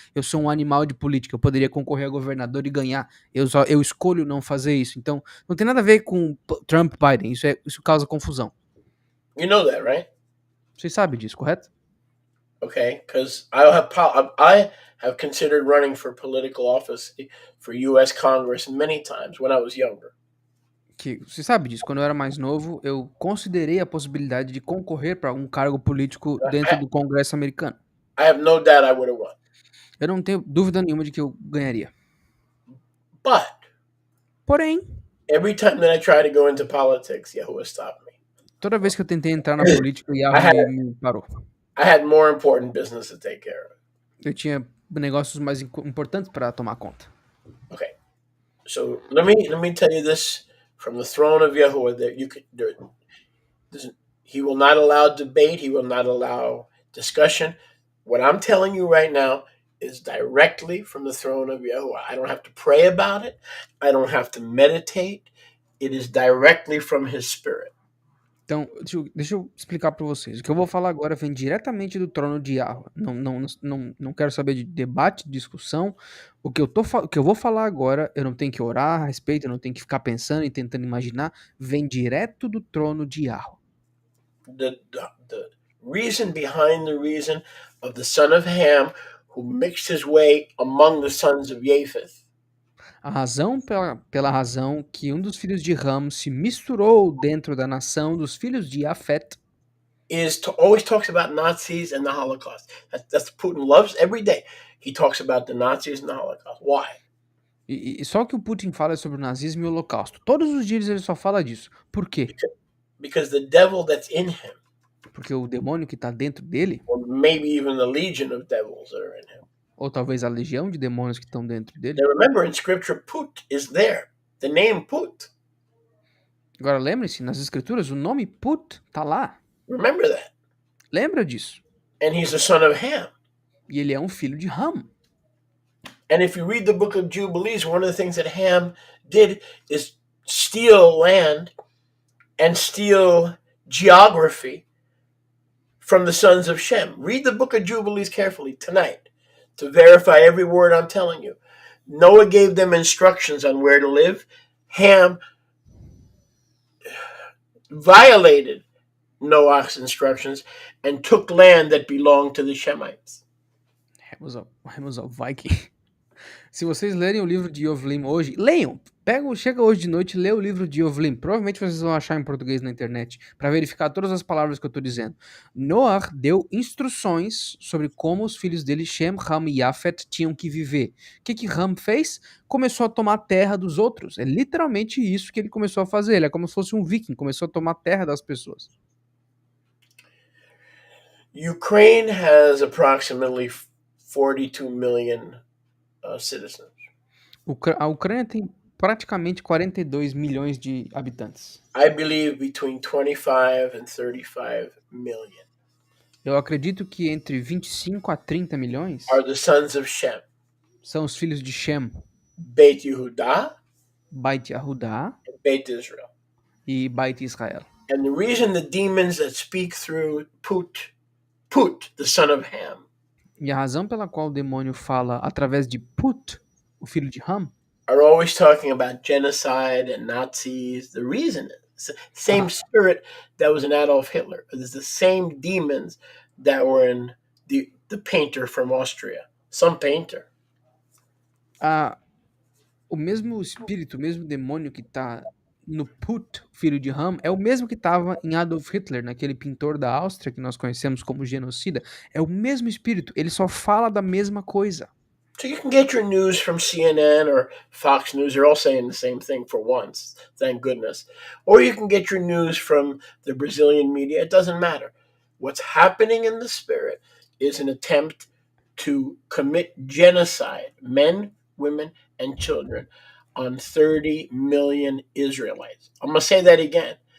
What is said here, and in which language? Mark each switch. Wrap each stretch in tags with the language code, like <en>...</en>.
<pt>Eu sou um animal de política. Eu poderia concorrer a governador e ganhar. Eu escolho não fazer isso. Então não tem nada a ver com Trump, Biden. Isso causa confusão.</pt> <en>You know that, right?</en> <pt>Você sabe disso, correto?</pt> <en>Okay, because I have considered running for political office for U.S. Congress many times when I was younger.</en> <pt>Que você sabe disso. Quando eu era mais novo, eu considerei a possibilidade de concorrer para um cargo político dentro do Congresso americano.</pt> <en>I have no doubt I would have won.</en> <pt>Eu não tenho dúvida nenhuma de que eu ganharia. Porém,</pt> <en>every time that I try to go into politics, Yahuwah stopped me.</en> <pt>Toda vez que eu tentei entrar na política, Yahweh me parou.</pt> <en>I had more important business to take care of.</en> <pt>Eu tinha negócios mais importantes para tomar conta.</pt> <en>Okay, so let me tell you this from the throne of Yahuwah that he will not allow debate. He will not allow discussion. What I'm telling you right now is directly from the throne of Yahuwah. I don't have to pray about it. I don't have to meditate. It is directly from his spirit.</en> <pt>Então, deixa eu explicar para vocês. O que eu vou falar agora vem diretamente do trono de Yahweh. Não quero saber de debate, discussão. O que eu vou falar agora, eu não tenho que orar a respeito, eu não tenho que ficar pensando e tentando imaginar. Vem direto do trono de Yahweh.</pt> <en>The reason behind the reason of the son of Ham who mixed his way among the sons of Japheth.</en> <pt>A razão pela razão que um dos filhos de Ham se misturou dentro da nação dos filhos de Jafet</pt> <en>always talks about Nazis and the Holocaust. That's Putin loves every day. He talks about the Nazis and the Holocaust. Why?</en> <pt>E só o que o Putin fala é sobre o nazismo e o holocausto. Todos os dias ele só fala disso. Por quê?</pt> <en>Because the devil that's in him,</en> <pt>Porque o demônio que tá dentro dele,</pt> <en>or maybe even the legion of devils that are in him.</en> <pt>ou talvez a legião de demônios que estão dentro dele.</pt> <en>Now remember, in Scripture, Put is there. The name Put.</en> <pt>Agora lembre-se, nas escrituras o nome Put tá lá.</pt> <en>Remember that.</en> <pt>Lembra disso?</pt> <en>And he's the son of Ham.</en> <pt>E ele é um filho de Ham.</pt> <en>And if you read the book of Jubilees, one of the things that Ham did is steal land and steal geography from the sons of Shem. Read the book of Jubilees carefully tonight to verify every word I'm telling you. Noah gave them instructions on where to live. Ham violated Noah's instructions and took land that belonged to the Shemites. Ham was a Viking.</en> <pt>Se vocês lerem o livro de Yovlim hoje, leiam. Chega hoje de noite e lê o livro de Yovlim. Provavelmente vocês vão achar em português na internet para verificar todas as palavras que eu estou dizendo. Noah deu instruções sobre como os filhos dele, Shem, Ham e Yafet, tinham que viver. O que Ham fez? Começou a tomar terra dos outros. É literalmente isso que ele começou a fazer. Ele é como se fosse um viking, começou a tomar terra das pessoas.</pt> <en>Ukraine has approximately 42 million citizens.</en> <pt>A Ucrânia tem praticamente 42 milhões de habitantes.</pt> <en>I believe between 25 and 35 million</en> <pt>Eu acredito que entre 25 a 30 milhões</pt> <en>are the sons of Shem.</en> <pt>são os filhos de Shem,</pt> <en>Beit Yehuda,</en> <pt>Beit Yahudá</pt> <en>and Beit Israel.</en> <pt>e Beit Israel.</pt> <en>And the reason the demons that speak through Put, the son of Ham,</en> <pt>E a razão pela qual o demônio fala através de Put, o filho de Ham,</pt> <en>are always talking about genocide and Nazis. The reason is the same spirit that was in Adolf Hitler. It's the same demons that were in the painter from Austria. Some painter.</en> <pt>O mesmo espírito, o mesmo demônio que está no Put, filho de Ham, é o mesmo que estava em Adolf Hitler, naquele pintor da Áustria que nós conhecemos como genocida. É o mesmo espírito, ele só fala da mesma coisa.</pt> <en>So you can get your news from CNN or Fox News. They're all saying the same thing for once, thank goodness. Or you can get your news from the Brazilian media. It doesn't matter. What's happening in the spirit is an attempt to commit genocide, men, women, and children, on 30 million Israelites. I'm going to say that again.</en>